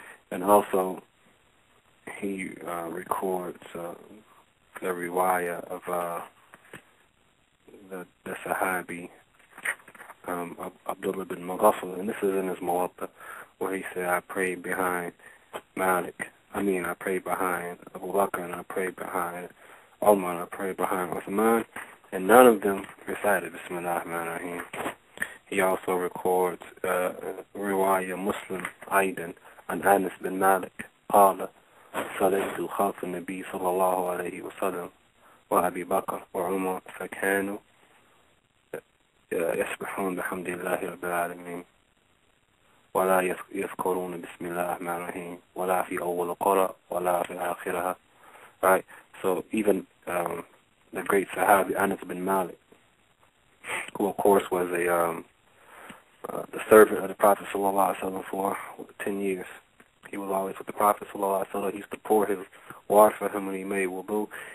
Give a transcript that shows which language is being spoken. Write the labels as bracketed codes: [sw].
[en] And also, he records the riwayah of the Sahabi Abdullah bin Mughaffal, and this is in his Muwatta, where he said, I prayed behind Malik. I prayed behind Abu Bakr, and I prayed behind Umar, and I prayed behind Uthman, and none of them recited Bismillah ar-Rahman ar-Rahim. He also records riwayah Muslim Aidan an Anas bin Malik [ar] قال صليت خلف النبي صلى الله عليه وسلم وأبي بكر وعمر فكانوا يسبحون بحمد الله رب العالمين ولا يذكرون بسم الله الرحمن الرحيم ولا في أول قرأ ولا في آخرها. [en] Right? So even the great Sahabi Anas bin Malik, who of course was the servant of the Prophet ﷺ for 10 years. He was always with the Prophet ﷺ. He used to pour his water for him when he made wudu.